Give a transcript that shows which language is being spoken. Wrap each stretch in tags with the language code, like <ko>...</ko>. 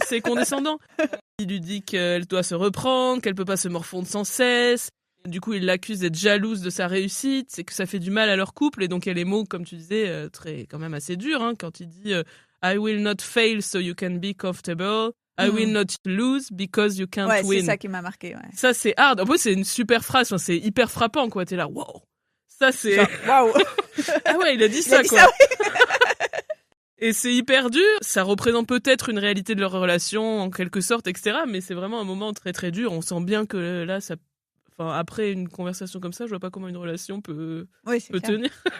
<fr>C'est condescendant. Il lui dit qu'elle doit se reprendre, qu'elle peut pas se morfondre sans cesse. Du coup, il l'accuse d'être jalouse de sa réussite, c'est que ça fait du mal à leur couple. Et donc, il y a les mots, comme tu disais, quand même assez durs, quand il dit</fr> <en>I will not fail so you can be comfortable. I will not lose because you can't win.</en> <fr>Ouais, c'est ça qui m'a marqué, ouais. Ça, c'est hard. En plus, c'est une super phrase, c'est hyper frappant, quoi. T'es là, wow. Ça, c'est... Waouh. Ah ouais, il a dit ça, quoi. Ça, oui. Et c'est hyper dur. Ça représente peut-être une réalité de leur relation, en quelque sorte, etc. Mais c'est vraiment un moment très, très dur. On sent bien que là, ça... Enfin, après une conversation comme ça, je vois pas comment une relation peut tenir.</fr>